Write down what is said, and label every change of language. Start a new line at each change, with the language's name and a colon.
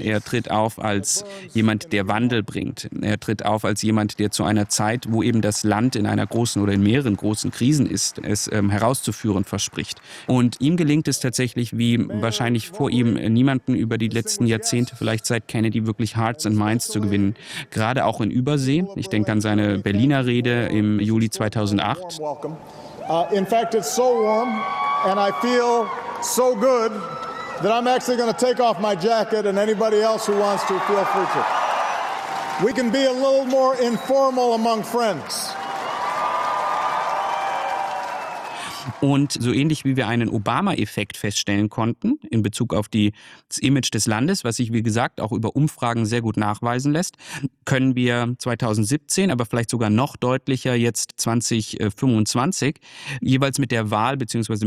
German: Er tritt auf als jemand, der Wandel bringt. Er tritt auf als jemand, der zu einer Zeit, wo eben das Land in einer großen oder in mehreren großen Krisen ist, es herauszuführen verspricht. Und ihm gelingt es tatsächlich, wie wahrscheinlich vor ihm niemanden über die letzten Jahrzehnte, vielleicht seit Kennedy, wirklich Hearts and Minds zu gewinnen. Gerade auch in Übersee. Ich denke an seine Berliner Rede im Juli 2008.
English: In fact, it's so warm and I feel so good that I'm actually going to take off my jacket and anybody else who wants to feel free to. We can be a little more informal among friends.
German: Und so ähnlich wie wir einen Obama-Effekt feststellen konnten in Bezug auf das Image des Landes, was sich wie gesagt auch über Umfragen sehr gut nachweisen lässt, können wir 2017, aber vielleicht sogar noch deutlicher jetzt 2025, jeweils mit der Wahl bzw.